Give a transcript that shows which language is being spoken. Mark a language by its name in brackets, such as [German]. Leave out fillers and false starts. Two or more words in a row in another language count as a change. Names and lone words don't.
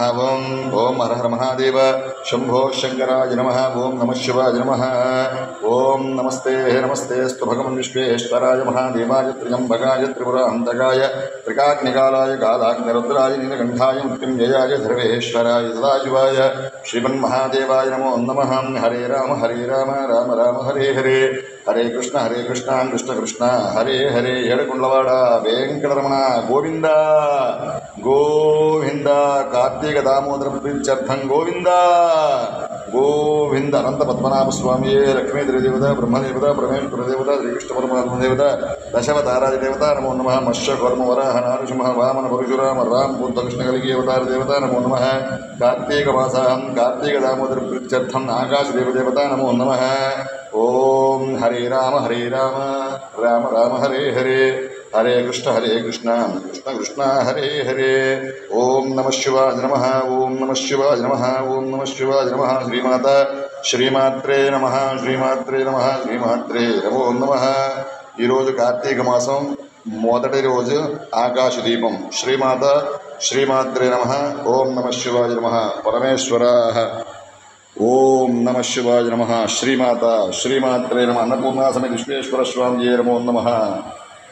[Sanskrit] ओं हर हर महादेव शंभो शंकराय नमः। ओं नमः शिवाय नमः। ओं नमस्ते नमस्ते स्तु भगवन् विश्वेश्वराय महादेवाय त्र्यंबकाय त्रिपुरान्तकाय त्रिकाग्निकालाय कालाग्निरुद्राय नीलकण्ठाय मृत्युञ्जयाय सर्वेश्वराय सदाशिवाय श्रीमन्महादेवाय नमो नमः। हरे राम राम राम हरे हरे हरे कृष्ण कृष्ण कृष्ण हरे हरे [Telugu] ఏడుకొండలవాడ వెంకటరమణ గోవింద గోవింద కార్తీక దామోదర ప్రీత్యర్థం గోవింద గోవింద అనంత పద్మనాభ స్వామి లక్ష్మీదేవి దేవత బ్రహ్మదేవత పరమేశ్వర దేవత శ్రీకృష్ణ పరమాత్మ దేవత దశవతారాజ దేవత నమో నమ మత్స్యకర్మ వరాహ నారసింహ వామన పరశురామ రామ బుద్ధ కృష్ణ కలిగి అవతార దేవత నమో నమ కార్తీక మాసం కార్తీక దామోదర ప్రీత్యర్థం ఆకాశ దేవత నమో నమ [Sanskrit] ओम हरे राम राम राम हरे हरे हरे कृष्ण कृष्ण कृष्ण हरे हरे ओम नमः शिवाय नमः। ओम नमः शिवाय नमः। ओम नमः शिवाय नमः। श्रीमाता श्रीमात्रे नमः। श्रीमात्रे नमः। श्रीमात्रे नमो नमः। [Telugu] ఈ రోజు కార్తీక మాసం మొదటి రోజు ఆకాశ దీపం [Sanskrit] శ్రీమాత శ్రీమాత్రే నమః। ఓం నమః శివాయ నమః। పరమేశ్వరాః ओम नमः शिवाय नमः। श्रीमाता श्रीमात्रे नमः। अन्नपूर्णा समेत विश्वेश्वर स्वामी नमो नमः।